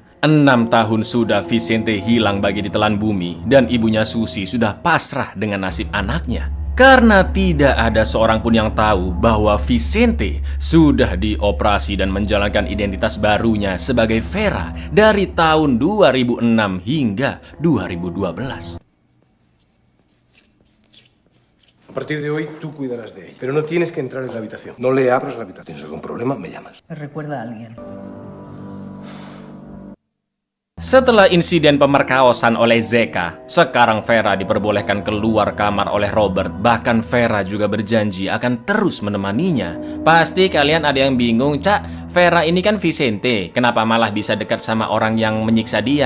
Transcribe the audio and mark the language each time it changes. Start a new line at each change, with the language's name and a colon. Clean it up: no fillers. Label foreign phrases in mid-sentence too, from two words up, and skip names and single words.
Indonesian: 6 tahun sudah Vicente hilang bagi ditelan bumi dan ibunya Susi sudah pasrah dengan nasib anaknya. Karena tidak ada seorang pun yang tahu bahwa Vicente sudah dioperasi dan menjalankan identitas barunya sebagai Vera dari tahun 2006 hingga 2012.
Spanish: partir de hoy tú cuidarás de ella. Pero no tienes que entrar en la habitación. No le abras la habitación. ¿Tienes algún problema? Me llamas. Me recuerda a alguien.
Indonesian: Setelah insiden pemerkosaan oleh Zeka, sekarang Vera diperbolehkan keluar kamar oleh Robert. Bahkan Vera juga berjanji akan terus menemaninya. Pasti kalian ada yang bingung, Cak. Vera ini kan Vicente, kenapa malah bisa dekat sama orang yang menyiksa dia?